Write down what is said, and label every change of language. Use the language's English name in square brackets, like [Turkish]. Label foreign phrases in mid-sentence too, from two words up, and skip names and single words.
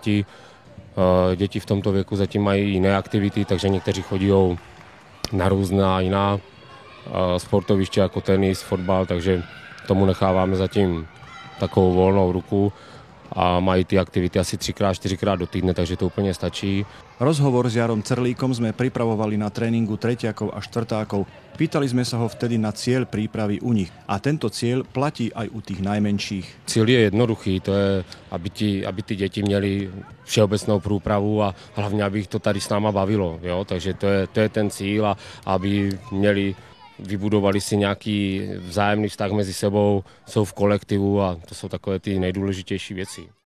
[Czech] Děti v tomto věku zatím mají jiné aktivity, takže někteří chodí na různá jiná sportoviště jako tenis, fotbal, takže tomu necháváme zatím takovou volnou ruku a mají ty aktivity asi 3x, 4x do týdne, takže to úplne stačí. [Slovak] Rozhovor s Jarom Crlíkom sme pripravovali na tréningu tretiakov a štvrtákov. Pýtali sme sa ho vtedy na cieľ prípravy u nich. A tento cieľ platí aj u tých najmenších. Cieľ je jednoduchý, [Czech] to je, aby ty deti měli všeobecnou průpravu a hlavně, aby ich to tady s náma bavilo. Jo? Takže to je ten cíl a aby vybudovali si nějaký vzájemný vztah mezi sebou, jsou v kolektivu a to jsou takové ty nejdůležitější věci.